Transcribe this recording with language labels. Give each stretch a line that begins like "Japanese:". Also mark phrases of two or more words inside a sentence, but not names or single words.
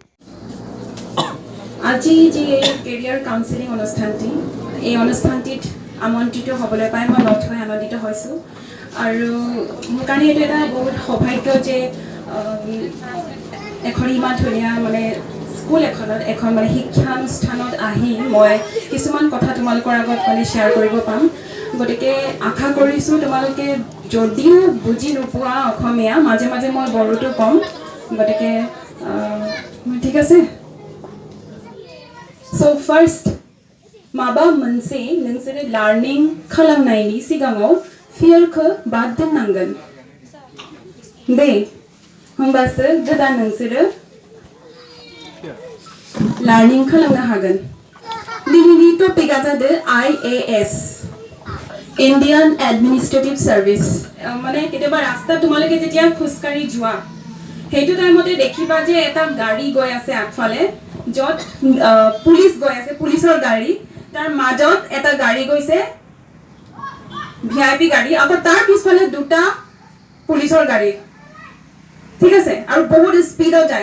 Assamese: আজি যে
English: career counseling
Assamese: অনুষ্ঠানটি এই অনুষ্ঠানটিত আমন্ত্ৰিত হ'বলৈ পাই মই নথৈ আনন্দিত হৈছোঁ আৰু মোৰ কাৰণে এইটো এটা বহুত সৌভাগ্য যে এখন ইমান ধুনীয়া স্কুল এখন শিক্ষানুষ্ঠানত আহি মই কিছুমান কথা তোমালোকৰ আগত শ্বেয়াৰ কৰিব পাম। গতিকে আশা কৰিছোঁ তোমালোকে যদিও বুজি নোপোৱা অসমীয়া মাজে মাজে মই বড়োটো ক'ম, গতিকে ঠিক আছে।
English: So first,
Bodo: maba moनसे नोंसोरो लार्निं खालामनायनि सिगाङाव फियरखौ बाद दोननांगोन दे, होमबासो गोदान नोंसोरो लार्निं खालामनो हागोन। दिनैनि टपिकआ जादों IAS,
English: Indian Administrative Service।
Assamese: केতিয়াবা ৰাস্তা তোমালোকে যেতিয়া খোজকাঢ়ি যোৱা সেইটো টাইমতে দেখিবা যে এটা গাড়ী গৈ আছে আগফালে, য'ত পুলিচ গৈ আছে, পুলিচৰ গাড়ী, তাৰ মাজত এটা গাড়ী গৈছে VIP গাড়ী, আকৌ তাৰ পিছফালে দুটা পুলিচৰ গাড়ী, ঠিক আছে, আৰু বহুত স্পীডত যায়।